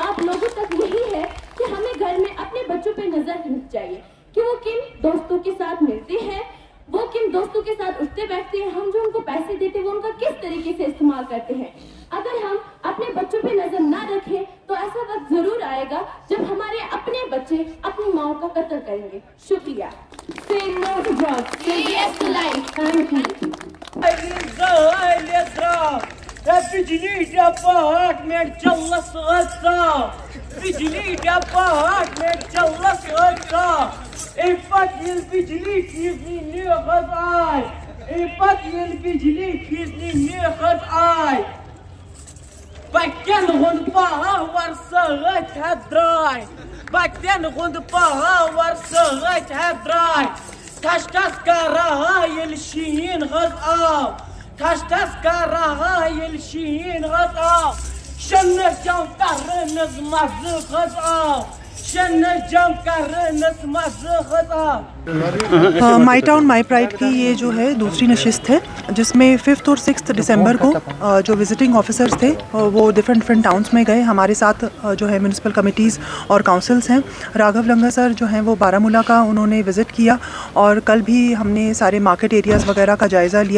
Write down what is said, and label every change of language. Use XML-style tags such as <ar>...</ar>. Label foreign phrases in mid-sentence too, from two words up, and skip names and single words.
<hi>लोगों तक यही है कि हमें घर में अपने बच्चों पे नजर रखनी चाहिए कि वो किन दोस्तों के साथ मिलते हैं, वो किन दोस्तों के साथ उठते बैठते हैं, हम जो उनको पैसे देते हैं वो उनका किस तरीके से इस्तेमाल करते हैं। अगर हम अपने बच्चों पे नजर ना रखें तो ऐसा वक्त जरूर आएगा जब हमारे अपने बच्चे अपनी माओ का कत्ल करेंगे।</hi> <en>शुक्रिया। Say no to drugs. Say yes to life. Thank you.</en> <ks>बिजली डिपार्टमेंट चलस बिजली डिपार्टमेंट चलस बिजली खींचनी नेखत आय बिजली खींचनी नेखत आय बच्चन हुंद पावर सत द्राय बच्चन हुंद पावर सत द्राय ठस ठस कर रहा ये शीन हज आव ठस ठस कर रहा ये शीन हज आव शन जम करनस मज हज आव शन जम करनस मज हज आव।</ks> <hi>माई टाउन माई प्राइड की ये जो है दूसरी नशिस्त है जिसमें 5 और 6 दिसंबर को जो</hi> <en>visiting officers</en> <hi>थे वो</hi> <en>different towns</en> <hi>में गए। हमारे साथ जो है</hi> <en>municipal committees</en> <hi>और काउंसिल्स हैं। राघव लंगा सर जो हैं वो बारामूला का उन्होंने विज़िट किया और कल भी हमने सारे</hi> <en>market areas</en> <hi>वगैरह का जायज़ा लिया।</hi>